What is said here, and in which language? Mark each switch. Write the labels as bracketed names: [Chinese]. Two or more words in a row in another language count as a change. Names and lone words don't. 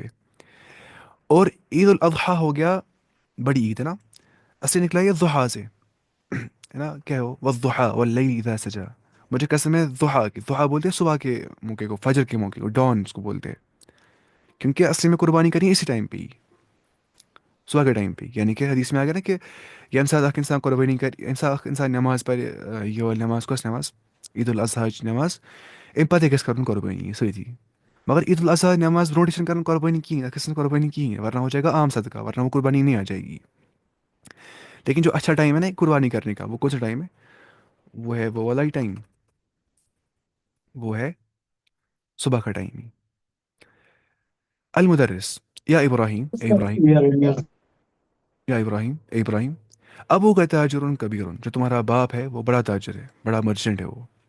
[Urdu] اور عید الاضحیٰ ہو گیا بڑی عید، ہے نا، اصل نکلا یہ ضحیٰ سے، ہے نا، کیا ہو [Arabic] والضحیٰ واللیل اذا سجا. [Urdu] مجھے قسم ہے ضحیٰ کی، ضحیٰ بولتے ہیں صبح کے موقع کو، فجر کے موقع کو، ڈان اس کو بولتے ہیں. کیونکہ اصل میں قربانی کرنی ہے اسی ٹائم پہ ہی، صبح کے ٹائم پہ. یعنی کہ حدیث میں آ گیا نا کہ [Kashmiri] ییٚمہِ ساتہٕ اکھ انسان قربانی کر، ییٚمہِ ساتہٕ اکھ انسان نماز پرِ، یہ نماز کۄس نماز، عید الاضحیٰ نماز، امہِ پتہٕ گژھِ کرُن قربانی سۭتی. مگر عید الاضحیٰ نماز برونٹھ چھِنہٕ کرُن قربانی کہیٖنۍ، اَتھ گژھِ نہٕ قربانی کہیٖنۍ، [Urdu] ورنہ ہو جائے گا عام صدقہ، ورنہ وہ قربانی نہیں آ جائے گی. لیکن جو اچھا ٹائم ہے نا قربانی کرنے کا، وہ کون سا ٹائم ہے؟ وہ ہے وہ والا ہی ٹائم، وہ ہے صبح کا ٹائم ہی. [Arabic] المدرس یا ابراہیم، [Urdu] اے ابراہیم، یا ابراہیم، اے ابراہیم، [Arabic] ابو کا تاجر کبیر، [Urdu] جو تمہارا باپ ہے وہ بڑا تاجر ہے، بڑا مرچنٹ ہے وہ.